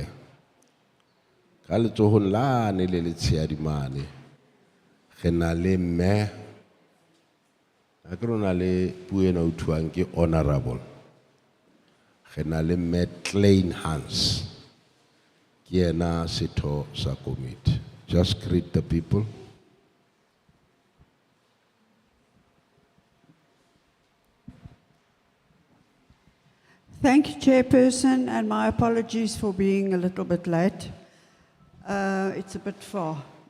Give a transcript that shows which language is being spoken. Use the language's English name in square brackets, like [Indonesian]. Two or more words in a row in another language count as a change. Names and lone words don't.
[Southern Sotho] Ka letsohong lane le letshehadi mane re na le mme a ke rona le puo ena ho thuwang ke honorable. Re na le mme Klein Hans ke yena setho sa komiti. [English] Just greet the people. Thank you, Chairperson, and my apologies for being a little bit late. It's a bit far.